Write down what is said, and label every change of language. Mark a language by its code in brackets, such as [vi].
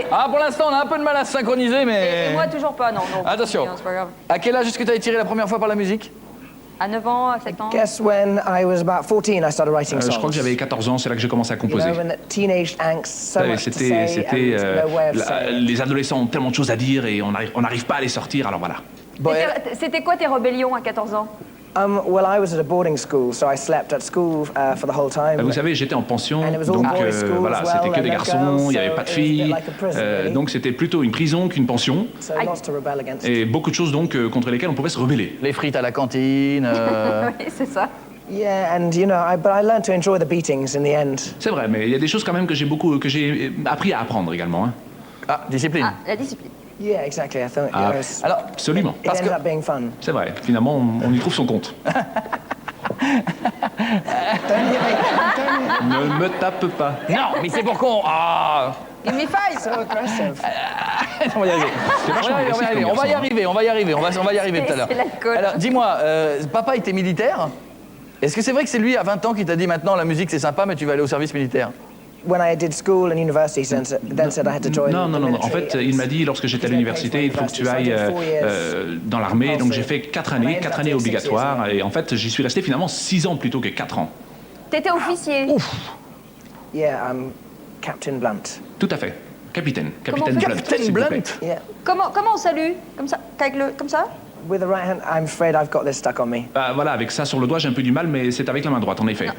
[fr] Pour l'instant, on a un peu de mal à se synchroniser, mais... Et moi, toujours pas, non. Attention. C'est pas grave. À quel âge est-ce que tu as été tiré la première fois par la musique? À 9 ans, à 7 ans. [en] Guess when I was about 14, I started writing songs. [fr] Je crois que j'avais 14 ans, c'est là que j'ai commencé à composer. C'était les adolescents ont tellement de choses à dire et on n'arrive pas à les sortir, alors voilà. C'était quoi tes rébellions à 14 ans? [en] Well, I was at a boarding school, so I slept at school for the whole time. [fr] Vous savez, j'étais en pension, donc voilà, c'était que des garçons, il n'y avait pas de filles, donc c'était plutôt une prison qu'une pension. Et beaucoup de choses donc contre lesquelles on pouvait se rebeller. Les frites à la cantine. Oui, c'est ça. [en] Yeah, and you know, but I learned to enjoy the beatings in the end. [fr] C'est vrai, mais il y a des choses quand même que j'ai appris à apprendre également. Hein. [en] Ah, discipline. [fr] Ah, la discipline. [en] Yeah, exactly. I thought [fr] alors, absolument. [en] It ended up being fun. [fr] C'est vrai. Finalement, on y trouve son compte. Ne me tape pas. Non, mais c'est pour qu'on. [en] Give me five. So aggressive. [fr] On va y arriver. On va y arriver tout à l'heure. C'est l'alcool. Alors, dis-moi, papa était militaire. Est-ce que c'est vrai que c'est lui à 20 ans qui t'a dit maintenant la musique c'est sympa, mais tu vas aller au service militaire? [en] When I did school and university, then said I had to join. [fr] Non. En fait, il m'a dit lorsque j'étais à l'université, il faut que tu ailles dans l'armée. Donc j'ai fait 4 années obligatoires. Et en fait, j'y suis resté finalement 6 ans plutôt que 4 ans. T'étais officier. Ouf. [en] Yeah, Captain Blunt. [fr] Tout à fait. Capitaine Blunt. [en] Captain Blunt. Yeah. [fr] Comment on salue? Comme ça? Comme ça? [en] With the right hand, I'm afraid I've got this stuck on me. [fr] Voilà, avec ça sur le doigt, j'ai un peu du mal, mais c'est avec la main droite, en effet.